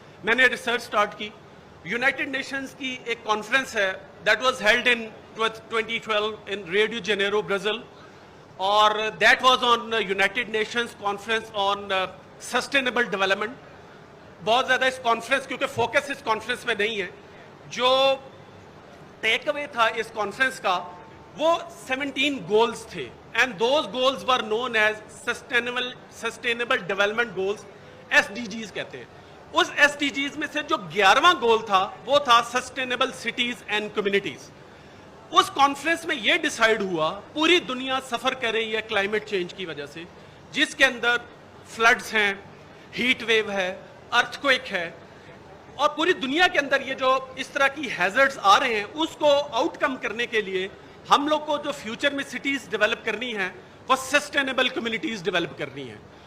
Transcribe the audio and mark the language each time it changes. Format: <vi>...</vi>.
<hi>मैंने research start की. United Nations की एक कॉन्फ्रेंस है</hi> <en>That was held in 2012 in Rio de Janeiro, Brazil, और that was on United Nations Conference on Sustainable Development.</en> <hi>बहुत ज़्यादा इस कॉन्फ्रेंस, क्योंकि फोकस इस कॉन्फ्रेंस में नहीं है, जो टेक अवे था इस कॉन्फ्रेंस का वो 17 गोल्स थे.</hi> <en>And those goals were known as sustainable development goals, SDGs</en> <hi>कहते हैं. उस SDGs में से जो 11वां गोल था वो था</hi> <en>sustainable cities and communities.</en> <hi>उस कॉन्फ्रेंस में ये डिसाइड हुआ पूरी दुनिया सफ़र कर रही है क्लाइमेट चेंज की वजह से, जिसके अंदर फ्लड्स हैं, हीट वेव है, अर्थक्वेक है, और पूरी दुनिया के अंदर ये जो इस तरह की हैजर्ड्स आ रहे हैं उसको आउटकम करने के लिए हम लोग को जो फ्यूचर में सिटीज़ डेवलप करनी है वो सस्टेनेबल कम्युनिटीज़ डेवलप करनी है.</hi>